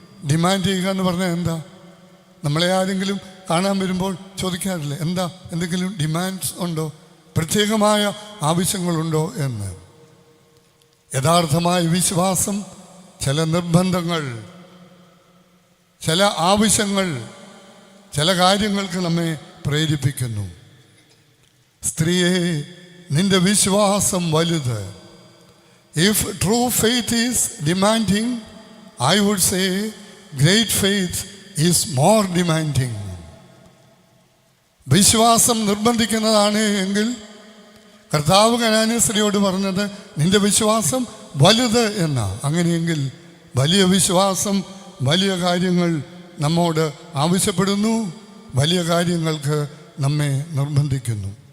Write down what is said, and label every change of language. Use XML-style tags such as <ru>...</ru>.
<ml>Demand ചെയ്യുക എന്ന് പറഞ്ഞാൽ എന്താ? നമ്മളെ ആരെങ്കിലും കാണാൻ വരുമ്പോൾ ചോദിക്കാറില്ലേ, എന്താ, എന്തെങ്കിലും ഡിമാൻഡ്സ് ഉണ്ടോ, പ്രത്യേകമായ ആവശ്യങ്ങളുണ്ടോ എന്ന്. യഥാർത്ഥമായ വിശ്വാസം ചില നിർബന്ധങ്ങൾ, ചില ആവശ്യങ്ങൾ, ചില കാര്യങ്ങൾക്ക് നമ്മെ പ്രേരിപ്പിക്കുന്നു. സ്ത്രീയെ, നിന്റെ വിശ്വാസം വലുത്.</ml> <en>If true faith is demanding, I would say great faith is more demanding.</en> <ml>വിശ്വാസം നിർബന്ധിക്കുന്നതാണ് എങ്കിൽ കർത്താവ് കനാന്യ സ്ത്രീയോട് പറഞ്ഞത് നിന്റെ വിശ്വാസം വലുത് എന്നാ. അങ്ങനെയെങ്കിൽ വലിയ വിശ്വാസം വലിയ കാര്യങ്ങൾ നമ്മോട് ആവശ്യപ്പെടുന്നു, വലിയ കാര്യങ്ങൾക്ക് നമ്മെ നിർബന്ധിക്കുന്നു.</ml>